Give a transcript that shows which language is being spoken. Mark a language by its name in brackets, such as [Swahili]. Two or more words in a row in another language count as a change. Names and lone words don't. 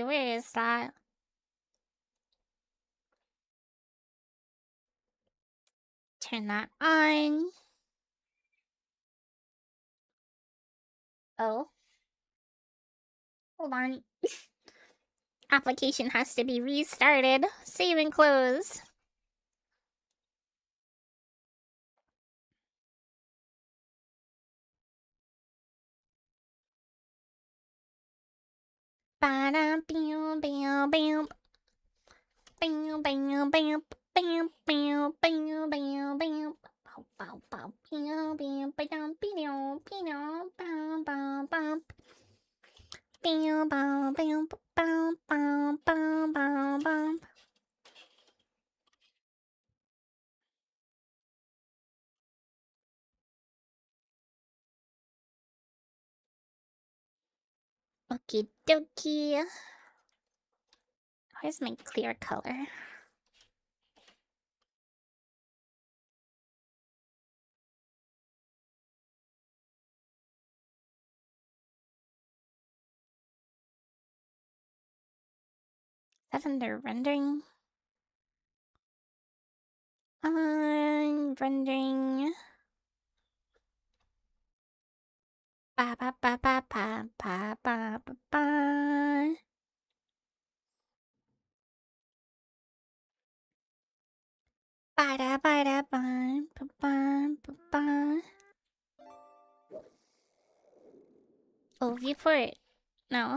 [English] Where is that? Turn that on. Oh. Hold on. Application has to be restarted. Save and close. Ba-da, bam, bam, bam. Bam, bam, bam. Bam, bam, bam, bam, bam. Bow, bow, bow. Bam, bam, ba-dum, be-dum, be-dum, bam, bam, bam. Bam, bam, bam, bam, bam, bam, bam, bam. Okie dokie. Where's my clear color? Is that under rendering? Rendering. Ba ba ba ba ba ba ba ba ba. Ba da ba da ba ba ba ba ba. Oh, viewport. No.